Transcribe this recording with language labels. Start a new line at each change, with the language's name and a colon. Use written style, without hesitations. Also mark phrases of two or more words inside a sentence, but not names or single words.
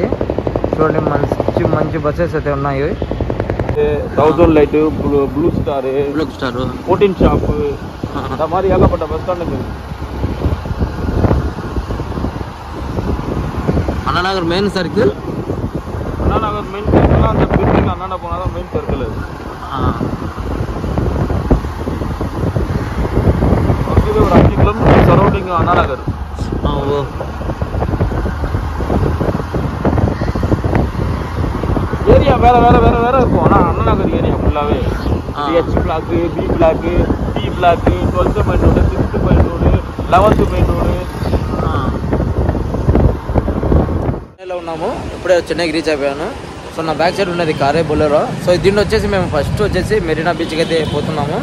Telugu: చూడండి, మంచి బస్సెస్ అయితే ఉన్నాయి. థౌజండ్ లైట్, బ్లూ స్టార్ 14 షాప్ हमारी ఏగపడ్డ
English: bus stand.
Telugu: అన్నానగర్
English: main circle,
Telugu: అన్నానగర్
English: main circle.
Tamil: அந்த பில்டிங் அண்ணா போனா தான்
English: main circle.
Tamil: இது ஒரு 5
English: kilometer surrounding
Tamil: அண்ணாநகர். ஏரியா வேற இருக்கும். ஆனா அண்ணாநகர் ஏரியா ஃபுல்லாவே
English: H block, B block, D block, 12th main road, 6th main road, 11th main road.
Telugu: ఉన్నాము. ఇప్పుడే చెన్నైకి రీచ్ అయిపోయాను. సో నా
English: back side
Telugu: ఉన్నది కారే బొలెరో. సో దీన్ని వచ్చేసి మేము ఫస్ట్ వచ్చేసి మెరీనా బీచ్కి అయితే పోతున్నాము.